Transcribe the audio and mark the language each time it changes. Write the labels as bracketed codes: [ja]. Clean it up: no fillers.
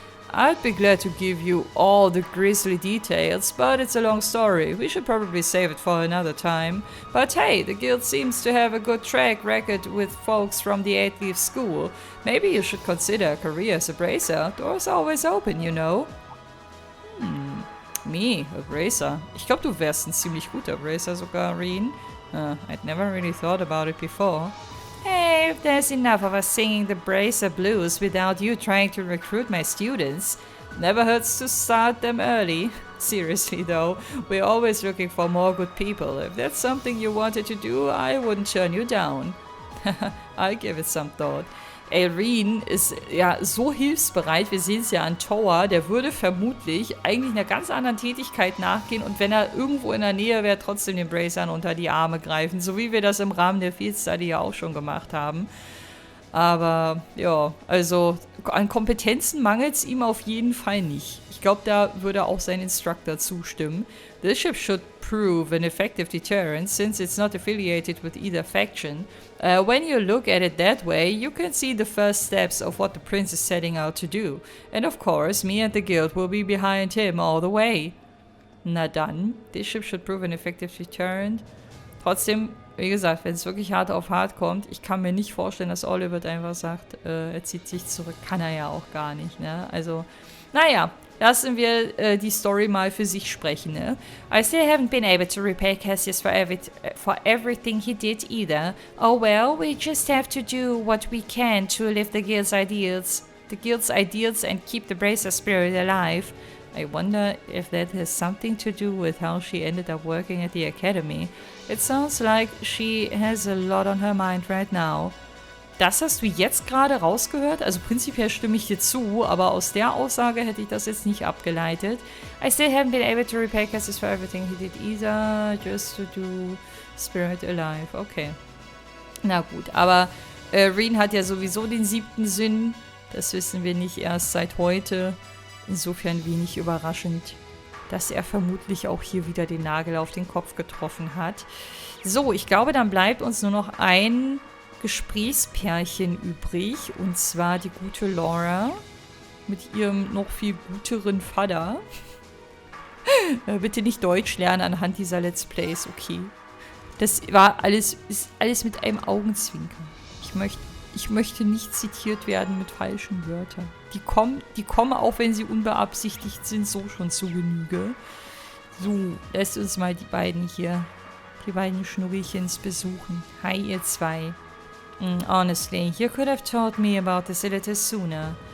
[en] I'd be glad to give you all the grisly details, but it's a long story. We should probably save it for another time. But hey, the guild seems to have a good track record with folks from the 8-Leaf school. Maybe you should consider a career as a bracer. Doors are always open, you know. Me, a bracer. [de] Ich glaube, du wärst ein ziemlich guter Bracer sogar, Reen. [en] I'd never really thought about it before. Hey, there's enough of us singing the Bracer Blues without you trying to recruit my students. Never hurts to start them early. Seriously though, we're always looking for more good people. If that's something you wanted to do, I wouldn't turn you down. I'll give it some thought. [de] Reen ist ja so hilfsbereit, wir sehen es ja an Tower, der würde vermutlich eigentlich einer ganz anderen Tätigkeit nachgehen und wenn er irgendwo in der Nähe wäre, trotzdem den Bracern unter die Arme greifen, so wie wir das im Rahmen der Field Study ja auch schon gemacht haben. Aber ja, also an Kompetenzen mangelt es ihm auf jeden Fall nicht. Ich glaube, da würde auch sein Instructor zustimmen. [en] This ship should prove an effective deterrent since it's not affiliated with either faction. When you look at it that way, you can see the first steps of what the prince is setting out to do. And of course, me and the guild will be behind him all the way. [de] Na dann, [en] this ship should prove an effective deterrent. [de] Trotzdem, wie gesagt, wenn es wirklich hart auf hart kommt, ich kann mir nicht vorstellen, dass Oliver einfach sagt, er zieht sich zurück. Kann er ja auch gar nicht, ne? Also, naja, lassen wir die Story mal für sich sprechen, ne? [en] I still haven't been able to repay Cassius for everything he did either. Oh well, we just have to do what we can to live the guild's ideals and keep the Bracer spirit alive. I wonder if that has something to do with how she ended up working at the academy. It sounds like she has a lot on her mind right now. [de] Das hast du jetzt gerade rausgehört? Also prinzipiell stimme ich dir zu, aber aus der Aussage hätte ich das jetzt nicht abgeleitet. [en] I still haven't been able to repay Cassius for everything he did either, just to do Spirit alive. Okay. [de] Na gut, aber Reen hat ja sowieso den 7. Sinn. Das wissen wir nicht erst seit heute. Insofern wenig überraschend, dass er vermutlich auch hier wieder den Nagel auf den Kopf getroffen hat. So, ich glaube, dann bleibt uns nur noch ein Gesprächspärchen übrig, und zwar die gute Laura mit ihrem noch viel guteren Vater. Bitte nicht Deutsch lernen anhand dieser Let's Plays, okay? Das ist alles mit einem Augenzwinkern. Ich möchte nicht zitiert werden mit falschen Wörtern. Die kommen auch, wenn sie unbeabsichtigt sind, so schon zu Genüge. So, lasst uns mal die beiden Schnurrichens besuchen. Hi, ihr zwei. [en] Honestly, you could have told me about this a little sooner.